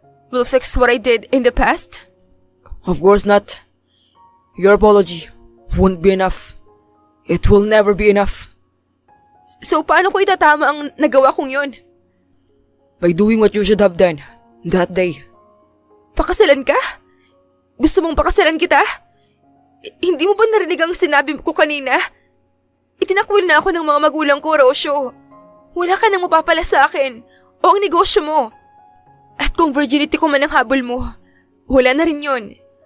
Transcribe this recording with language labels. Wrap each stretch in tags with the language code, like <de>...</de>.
<en>will fix what I did in the past? Of course not. Your apology won't be enough. It will never be enough.</en> <tl>So paano ko itatama ang nagawa kong yun?</tl> <en>By doing what you should have done that day.</en> <tl>Pakasalan ka? Gusto mong pakasalan kita? Hindi mo ba narinig ang sinabi ko kanina? Itinakwil na ako ng mga magulang ko, Rosyo. Wala ka nang mapapala sa akin o ang negosyo mo. At kung virginity ko man ang habol mo, wala na rin yun.</tl>